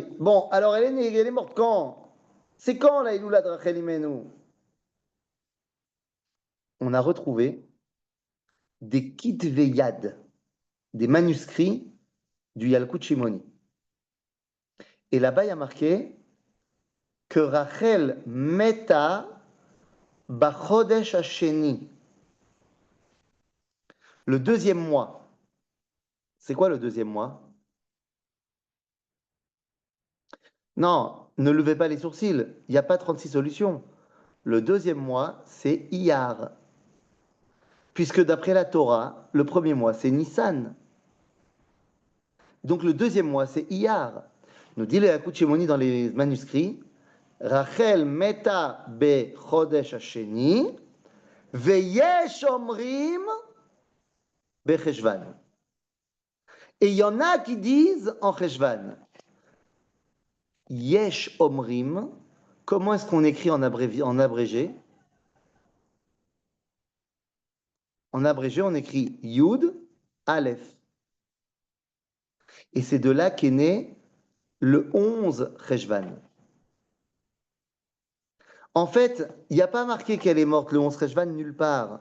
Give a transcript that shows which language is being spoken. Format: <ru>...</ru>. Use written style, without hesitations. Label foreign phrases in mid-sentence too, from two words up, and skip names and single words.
<fr>Bon, alors elle est née, elle est morte quand? C'est quand la Iloula de Rachel Imenu? On a retrouvé des Kitveyad, des manuscrits du Yalkut Shimoni. Et là-bas, il y a marqué que Rachel</fr> <he>מתה בחודש השני.</he> <fr>Le deuxième mois. C'est quoi le deuxième mois? Non, ne levez pas les sourcils. Il n'y a pas 36 solutions. Le deuxième mois, c'est Iyar. Puisque d'après la Torah, le premier mois, c'est Nissan. Donc le deuxième mois, c'est Iyar. Nous dit le Yalkut Shimoni dans les manuscrits,</fr> <he>רחל מתה בחודש השני, ויש אומרים בחשוון.</he> <fr>Et il y en a qui disent en cheshvan.</fr> <he>יש אומרים,</he> <fr>comment est-ce qu'on écrit en abrégé? En abrégé, on écrit Yud, Aleph. Et c'est de là qu'est né le 11 Cheshvan. En fait, il n'y a pas marqué qu'elle est morte le 11 Cheshvan nulle part.</fr>